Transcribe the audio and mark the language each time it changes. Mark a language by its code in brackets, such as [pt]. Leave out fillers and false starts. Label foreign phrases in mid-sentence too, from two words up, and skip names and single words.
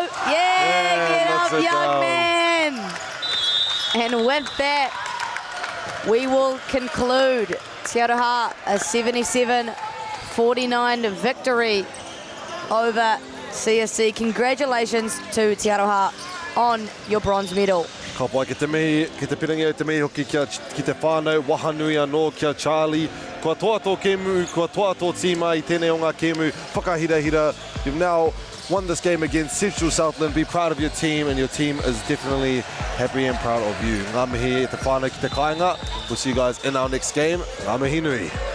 [en] Yeah, get up, young man. And with that, we will conclude Te Aroha a 77-49 victory over CSC. Congratulations to Te Aroha on your bronze medal. [mi] Ka pai ki te mihi, ki te pirangi o te mihi hoki ki te whānau, wahanui anō kia Charlie. Kua toa tō kemu, kua toa tō tīma I tēnei o ngā kemu, whakahirahira. [en] You've now won this game against Central Southland. Be proud of your team, and your team is definitely happy and proud of you. [mi] Ngā mihi e te whānau ki te kāinga. [en] We'll see you guys in our next game. [mi] Ngā mihi nui.